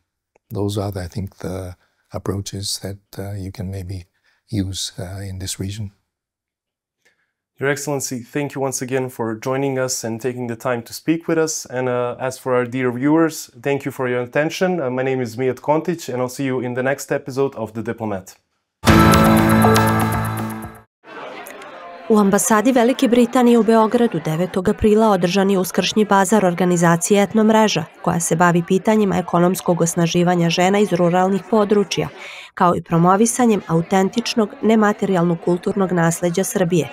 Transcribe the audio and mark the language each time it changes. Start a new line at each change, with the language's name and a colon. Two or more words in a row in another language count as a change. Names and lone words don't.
English: Those are, I think, the approaches that you can maybe use in this region. Your Excellency, thank you once again for joining us and taking the time to speak with us. And as for our dear viewers, thank you for your attention. My name is Mijat Kontić, and I'll see you in the next episode of The Diplomat.
Serbian: U ambasadi Velike Britanije u Beogradu 9. aprila održan je uskršnji bazar organizacije Etnomreža, koja se bavi pitanjima ekonomskog osnaživanja žena iz ruralnih područja, kao i promovisanjem autentičnog nematerijalnog kulturnog nasleđa Srbije.